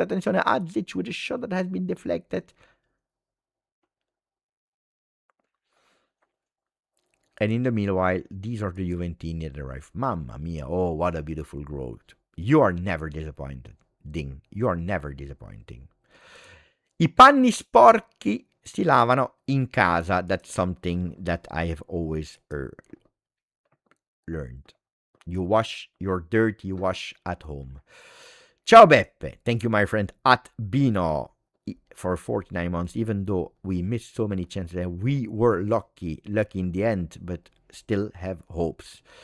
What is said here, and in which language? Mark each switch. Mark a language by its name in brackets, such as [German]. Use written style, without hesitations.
[English] Attenzione, Adzic with a shot that has been deflected. And in the meanwhile, these are the Juventini that arrive. Mamma mia, oh, what a beautiful growth. You are never disappointed. Ding. You are never disappointing. [Italian] I panni sporchi si lavano in casa. [English] That's something that I have always learned. You wash your dirt, you wash at home. [Italian] Ciao Beppe. [English] Thank you, my friend, at Bino, for 49 months. Even though we missed so many chances, and we were lucky in the end, but still have hopes.